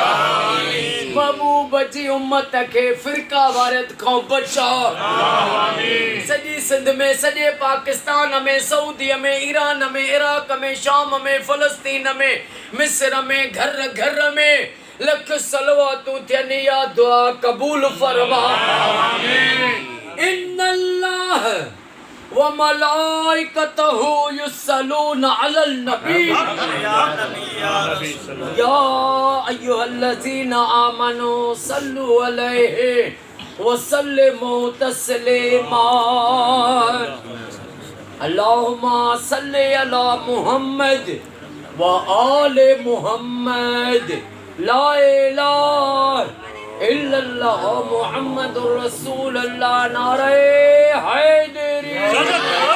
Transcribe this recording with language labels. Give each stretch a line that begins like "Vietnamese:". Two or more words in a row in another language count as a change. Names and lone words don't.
Sindhi: महबूब जी उम्मत खे फ़िरका वारियत खां बचा। सॼी सिंध में सॼे पाकिस्तान में सऊदीअ में ईरान में इराक में शाम में फ़लस्तीन में मिस्र में घर घर में लख सलवातूं थियनि या दुआ क़बूल फरमा।
Arabic: إن الله وملائكته يصلون على النبي يا أيها الذين آمنوا صلوا عليه وسلموا تسليما. اللهم صل على محمد وآل محمد لا إله إلا الله محمد رسول الله
Urdu: نعرہ حیدری.